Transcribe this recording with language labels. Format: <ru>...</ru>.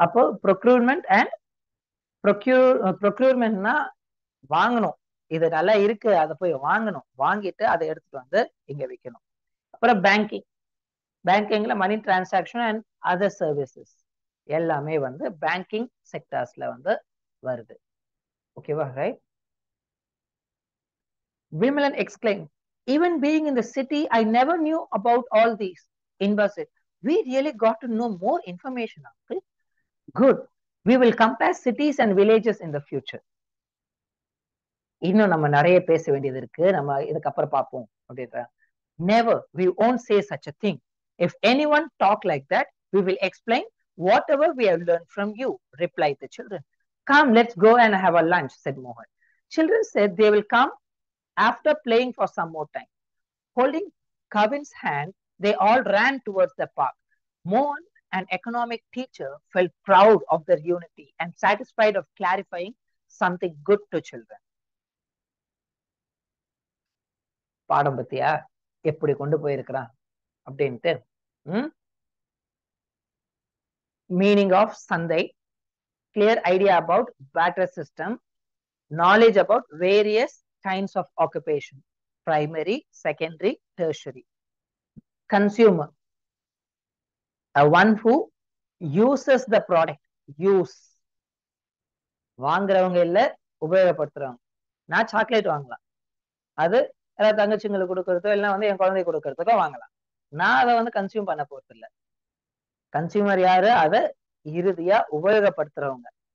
<ta>அப்போ procurement and ப்ரொக்யூர்மெண்ட்னா வாங்கணும், இது நல்லா இருக்கு, அதை போய் வாங்கணும், வாங்கிட்டு அதை எடுத்துட்டு வந்து இங்க விற்கணும். அப்புறம் பேங்கிங்ல மணி டிரான்சாக்ஷன் அண்ட் அதர் சர்வீசஸ் எல்லாமே வந்து பேங்கிங் செக்டார்ஸ்ல வந்து வருது. ஓகேவா? Right.</ta> <en>Vimalan exclaimed, even being in the city, I never knew about all these. Inba said, we really got to know more information, uncle. Good. We will compare cities and villages in the future.</en> <ta>இன்னும் நம்ம நிறைய பேச வேண்டியது இருக்கு, நம்ம இதுக்கப்புறம் பார்ப்போம் அப்படின்ற.</ta> <en>Never, we won't say such a thing. If anyone talk like that, we will explain whatever we have learned from you, replied the children. Come, let's go and have a lunch, said Mohan. Children said they will come after playing for some more time. Holding Kavin's hand, they all ran towards the park. Mohan, an economic teacher, felt proud of their unity and satisfied of clarifying something good to children.</en> <ta>பாடம் பத்தியா எப்படி கொண்டு போயிருக்கிறான் அப்படின்ட்டு.</ta> <en>Meaning of சந்தை, clear idea about barter system, knowledge about various kinds of occupation, primary, secondary, tertiary. Consumer, one who uses the product.</en> <ta>Use, வாங்குறவங்க இல்ல, உபயோகப்படுத்துறவங்க. நான் சாக்லேட் வாங்கலாம், அது ஏதாவது தங்கச்சிங்களுக்கு கொடுக்கறதோ இல்லை வந்து என் குழந்தை கொடுக்கறதுக்கோ வாங்கலாம். நான் அதை வந்து கன்சியூம் பண்ண போறது இல்லை. கன்சியூமர் யாரு? அதை இறுதியா உபயோகப்படுத்துறவங்க.</ta>